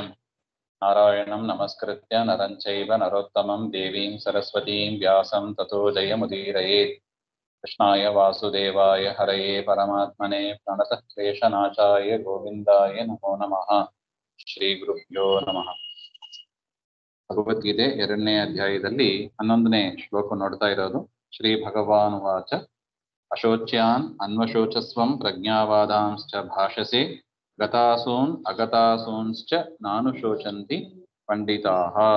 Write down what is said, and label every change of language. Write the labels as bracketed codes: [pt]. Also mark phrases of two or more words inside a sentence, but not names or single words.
[sa] नारायणं नमस्कृत्य नरं चैव नरोत्तमं देवीं सरस्वतीं व्यासं ततो जयमुदीरयेत्। कृष्णाय वासुदेवाय हरये परमात्मने प्रणतः क्लेशनाशाय गोविंदाय नमो नमः। ಶ್ರೀ ಗುರುಭ್ಯೋ ನಮಃ. [kn] ಭಗವದ್ಗೀತೆ 2ನೇ ಅಧ್ಯಾಯದಲ್ಲಿ 11ನೇ ಶ್ಲೋಕ ನೋಡ್ತಾ ಇರೋದು. [sa] ಶ್ರೀ ಭಗವಾನ್ ವಾಚ ಅಶೋಚ್ಯಾನ್ ಅನ್ವಶೋಚಸ್ವಂ ಪ್ರಜ್ಞಾವಾದಾಂಶ್ಚ ಭಾಷಸೆ ಗತಾಸೂನ್ ಅಗತಾಸೂಂಶ್ಚ ನಾನುಶೋಚಂತಿ ಪಂಡಿತಾಃ.